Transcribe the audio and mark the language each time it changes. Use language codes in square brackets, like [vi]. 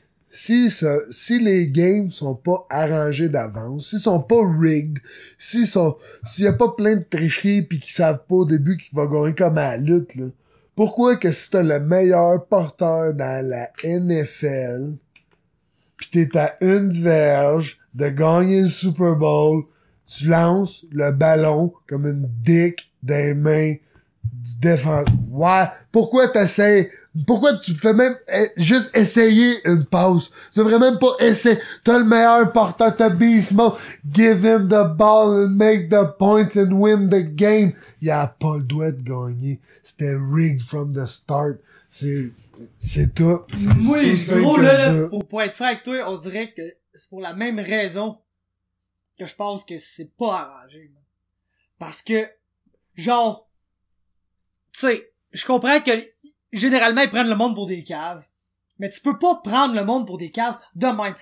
[fr] Si les games sont pas arrangés d'avance, s'ils sont pas rigged, s'il y a pas plein de tricheries pis qu'ils savent pas au début qu'il va gagner comme à la lutte, là, pourquoi que si t'as le meilleur porteur dans la NFL pis t'es à une verge de gagner le Super Bowl, tu lances le ballon comme une dick dans les mains du défenseur. Ouais, pourquoi tu fais même juste essayer une passe? Tu devrais même pas essayer. T'as le meilleur porteur, t'as Beast Mode. [en] Give him the ball and make the points and win the game. [fr] Il a pas le droit de gagner. C'était rigged from the start. C'est tout. Oui, gros, là, pour être franc avec toi, on dirait que c'est pour la même raison que je pense que c'est pas arrangé. Parce que, genre, tu sais, je comprends que généralement ils prennent le monde pour des caves, mais tu peux pas prendre le monde pour des caves de même.